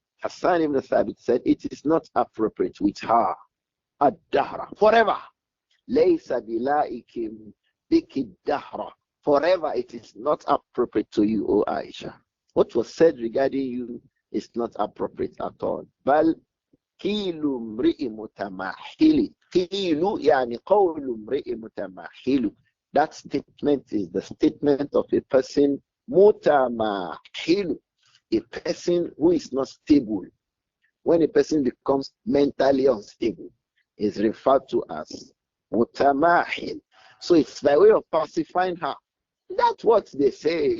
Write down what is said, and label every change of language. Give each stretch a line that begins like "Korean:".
English: Hassan ibn Thabit said, it is not appropriate with her.
Arabic: Ad-dahra,
English: forever.
Arabic: لَيْسَ بِاللَّائِكٍ بِكِ الدَّهْرَ.
English: Forever it is not appropriate to you, O Aisha. What was said regarding you is not appropriate at all.
Arabic: بَلْ قِيلُ امْرِئِ مُتَمَاحِلِ. قِيلُ يعني قَوْلُ امْرِئِ مُتَمَاحِلُ.
English: That statement is the statement of a person
Arabic: مُتَمَاحِلُ,
English: a person who is not stable. When a person becomes mentally unstable, is referred to as mutamahil. So it's by way of pacifying her. That's what they say.